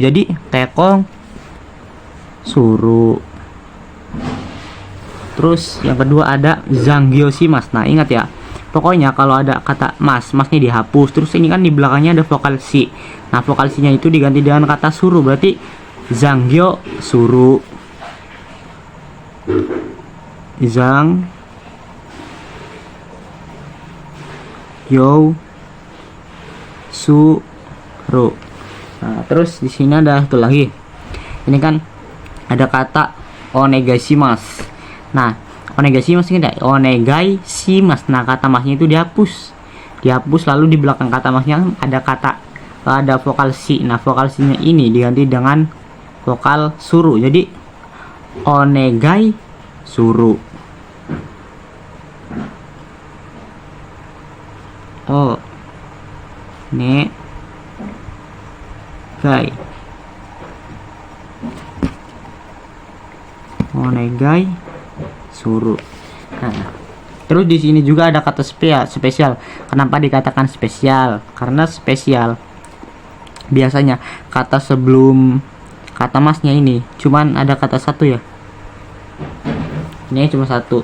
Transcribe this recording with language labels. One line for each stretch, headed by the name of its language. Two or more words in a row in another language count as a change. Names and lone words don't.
Indonesian: Jadi
Japanese: 結婚する.
Indonesian: Terus yang kedua ada zangyoshimasu. Nah, ingat ya. Pokoknya kalau ada kata masnya dihapus, terus ini kan di belakangnya ada vokal si. Nah, vokal sinya itu diganti dengan kata suru. Berarti
Japanese: 残業する. よする.
Indonesian: Nah, terus di sini ada satu lagi. Ini kan ada kata onegaishimasu. Nah, onegaishimasu ini onegaishimasu. Nah, kata masnya itu dihapus lalu di belakang kata masnya ada vokal si. Nah, vokal sinya ini diganti dengan vokal suru. Jadi
Japanese: お願いする. おお、ね がい お願い する.
Indonesian: Nah, terus di sini juga ada kata spesial. Kenapa dikatakan spesial? Karena spesial biasanya kata sebelum kata masnya ini cuman ada kata satu ya. Ini cuma satu.